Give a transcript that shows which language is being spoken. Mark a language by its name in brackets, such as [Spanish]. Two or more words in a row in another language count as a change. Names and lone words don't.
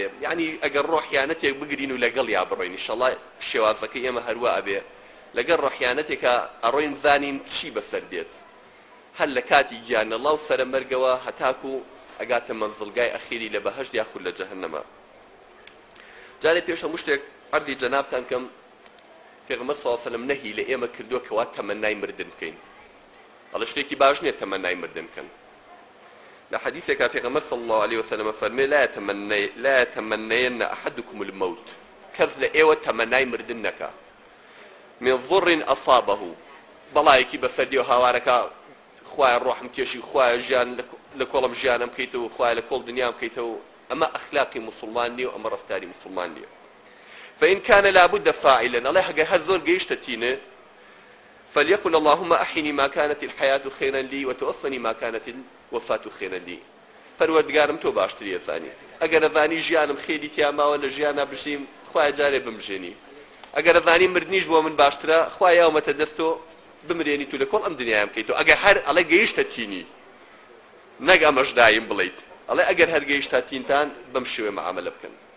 [Central Kurdish] یعنی ئەگەر ڕۆحیانەتێک بگرین و لەگەڵ یا بڕۆین، ئینشەڵڵا شێوازەکەی ئێمە هەروە ئەبێ لەگەڵ ڕۆحیانەتێکە ئەڕۆین بزانین چی بەسەر دێت، هەر لە کاتی گیانەڵا و سەرەمەرگەوە هەتاکو ئەگاتە مەنزڵگای ئەخیری لە بەهەشت یاخود لە جەهەنەمە. جارێ پێش هەموو شتێک عەرزی جەنابتان کەم، پێغەمبەر [Arabic] صلی الله علیه و سلم [Central Kurdish] نەهی لە ئێمە کردووە کەوا تەمەنای مردن بکەین. ئەڵێ شتێکی باش نییە تەمەنای مردن بکەن. لە حەدیثێکا پێغەمبەر [Arabic] صلی الله عليه وسلم [Central Kurdish] فەرمێ [Arabic] لا يتمنين أحدكم الموت، [Central Kurdish] کەس لە ئێوە تەمەنای مردن نەکا [Arabic] من ضر أصابه، [Central Kurdish] بەڵایەکی بەسەردی و هاوارەکە خوایە ڕۆحم کێشی، خوایە ژیان لە کۆڵم ژیانم بکەیتەوە، خوایە لە کۆڵ دنیام بکەیتەوە. ئەمە ئەخلاقی مسلمان نییە و ئەمە ڕەفتاری مسلمان نییە. [Arabic] فإن كان لابد فاعلا، [Central Kurdish] الله هەگەر هەر زۆر گەیشتە تینە، [Arabic] فليقل اللهم أحيني ما كانت الحياة خيرا لي وتوفني ما كانت الوفاة خيرا لي. [Central Kurdish] پەروەردگارم تۆ باشترە زانی، ئەگەر ئەزانی ژیانم خێری تیا ماوە لە ژیانە بژیم، خوایە جارێ بمژێنی. ئەگەر ئەزانی مردنیش بۆ من باشترە، خوایە یاومەتە دەستۆ بمرێنی تو لە کۆڵ ئەم دنیایم بکەیتەوە. ئەگەر هەر ئەڵێ گەیشتە تینی، نەک ئەمەش دایم بڵیت، ئەڵێ ئەگەر هەر گەیشتە تینتان بەم شێوێ مەعامەلە بکەن.